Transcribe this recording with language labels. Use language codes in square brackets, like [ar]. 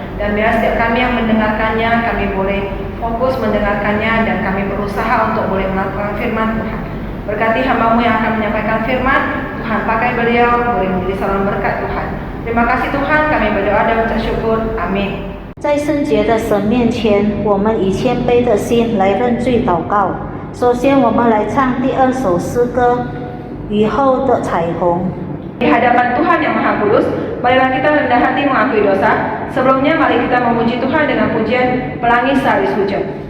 [id] Dan biar setiap kami yang mendengarkannya, kami boleh fokus mendengarkannya dan kami berusaha untuk boleh melakukan firman Tuhan. Berkati hamba-Mu yang akan menyampaikan firman, Tuhan pakai beliau, boleh menjadi salam berkat Tuhan. Terima kasih Tuhan, kami berdoa dan mengucap syukur. Amin. [zh] 在圣洁的神面前，我们以谦卑的心来认罪祷告。首先，我们来唱第二首诗歌《雨后的彩虹》。 [id] Di hadapan Tuhan yang Maha Kudus, marilah kita rendah hati mengakui dosa. Sebelumnya, mari kita memuji Tuhan dengan pujian Pelangi Sehabis Hujan.